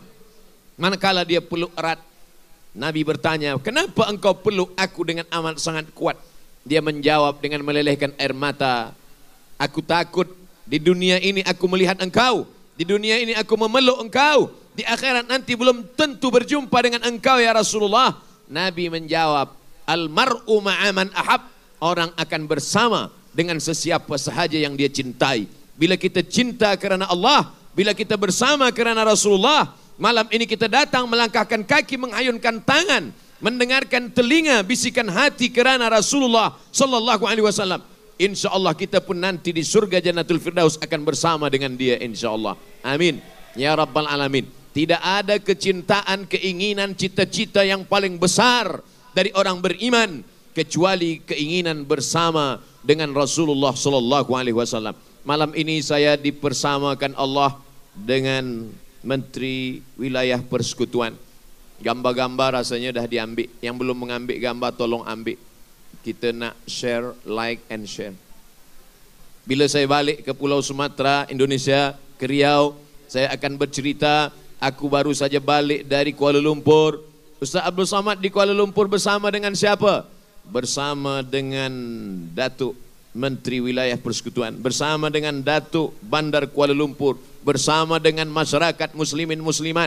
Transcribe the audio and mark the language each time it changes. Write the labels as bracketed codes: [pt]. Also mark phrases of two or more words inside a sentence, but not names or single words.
[ms] Manakala dia peluk erat, Nabi bertanya, "Kenapa engkau peluk aku dengan amat sangat kuat?" Dia menjawab dengan melelehkan air mata, "Aku takut di dunia ini aku melihat engkau, di dunia ini aku memeluk engkau, di akhirat nanti belum tentu berjumpa dengan engkau ya Rasulullah." Nabi menjawab, [ar] "المرء مع من أحب." [ms] Orang akan bersama dengan sesiapa sahaja yang dia cintai. Bila kita cinta kerana Allah, bila kita bersama kerana Rasulullah, malam ini kita datang melangkahkan kaki, menghayunkan tangan, mendengarkan telinga, bisikan hati kerana Rasulullah [ar] صلى الله عليه وسلم. إن شاء الله [ms] kita pun nanti di surga Jannatul Firdaus akan bersama dengan dia [ar] إن شاء الله. آمين. يا رب العالمين. [ms] Tidak ada kecintaan, keinginan, cita-cita yang paling besar dari orang beriman kecuali keinginan bersama dengan Rasulullah [ar] صلى الله عليه وسلم. [ms] Malam ini saya dipersamakan Allah dengan Menteri Wilayah Persekutuan. Gambar-gambar rasanya dah diambil. Yang belum mengambil gambar tolong ambil. Kita nak share, [en] like and share. [ms] Bila saya balik ke Pulau Sumatera, Indonesia, ke Riau, saya akan bercerita, aku baru saja balik dari Kuala Lumpur. Ustaz Abdul Somad di Kuala Lumpur bersama dengan siapa? Bersama dengan Datuk Menteri Wilayah Persekutuan, bersama dengan Datuk Bandar Kuala Lumpur, bersama dengan masyarakat muslimin muslimat.